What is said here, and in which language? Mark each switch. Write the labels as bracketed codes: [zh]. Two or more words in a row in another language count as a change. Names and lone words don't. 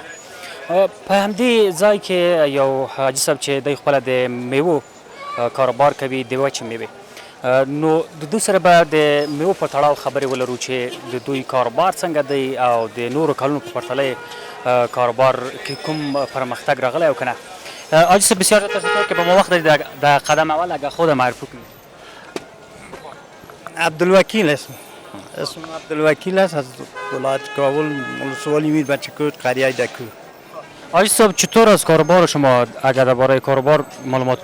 [ps] په همدې ځای کې یو حاجي صاحب چې دی خپله د میوو کاروبار کوي د وچې میوې نو د دوی سره به د میوو په تړاو خبرې ولرو چې د دوی کاروبار څنګه دی او د نورو کلونو په پرتله کاروبار کې کوم پرمختګ راغلی او که نه. [fa] حاجي صاحب بسیار تشکر که به ما وقت دادید در قدم اول اگر خود معرفی کنید. عبدالوکیل اسم عبدالوکیل است از ولایت کابل ولسوالی میر بچه‌کوت قریه دکو. حاجی صاحب چطور از کاروبار شما اگر درباره کاروبار معلومات؟